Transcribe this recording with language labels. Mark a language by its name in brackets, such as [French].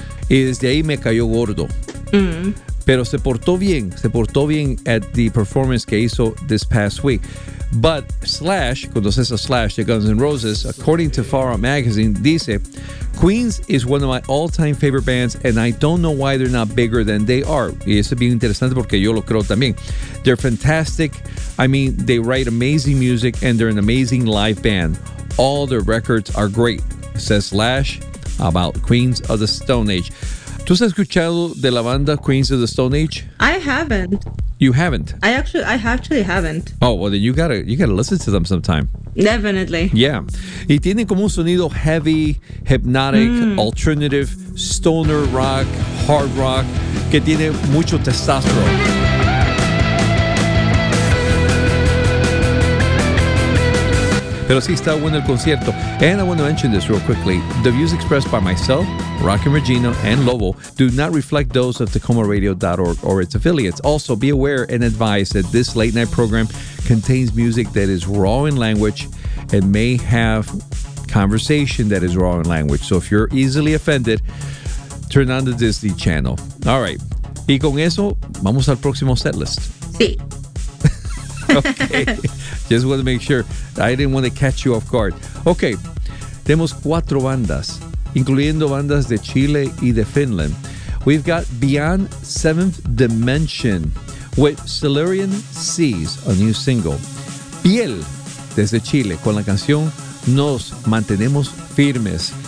[Spanish] Y desde ahí me cayó gordo. Pero se portó bien [English] at the performance [Spanish] que hizo [English] this past week. But Slash, [Spanish] cuando se hizo Slash de Guns N' Roses, [English] according to Far Out Magazine, [Spanish] dice, [English] Queens is one of my all-time favorite bands and I don't know why they're not bigger than they are. [Spanish] Y eso es bien interesante porque yo lo creo también. [English] They're fantastic. I mean, they write amazing music and they're an amazing live band. All their records are great, says Slash about Queens of the Stone Age. [Spanish] ¿Tú has escuchado de la banda Queens of the Stone Age? [English] I haven't. You haven't? I actually haven't. Oh, well, then you gotta listen to them sometime. Definitely. Yeah. [Spanish] Y tienen como un sonido [English] heavy, hypnotic, alternative, stoner rock, hard rock, [Spanish] que tiene mucho testosterone. Pero sí, está bueno el concierto. [English] And I want to mention this real quickly. The views expressed by myself, Rockin' Regina, and Lobo do not reflect those of TacomaRadio.org or its affiliates. Also, be aware and advised that this late night program contains music that is raw in language and may have conversation that is raw in language. So if you're easily offended, turn on the Disney Channel. All right. [Spanish] Y con eso, vamos al próximo set list. Sí. [English] Okay, just want to make sure. I didn't want to catch you off guard. [Spanish] Okay, tenemos cuatro bandas, incluyendo bandas de Chile y de Finland. [English] We've got Beyond Seventh Dimension with Silurian Seas, a new single. [Spanish] Piel, desde Chile, con la canción Nos Mantenemos Firmes.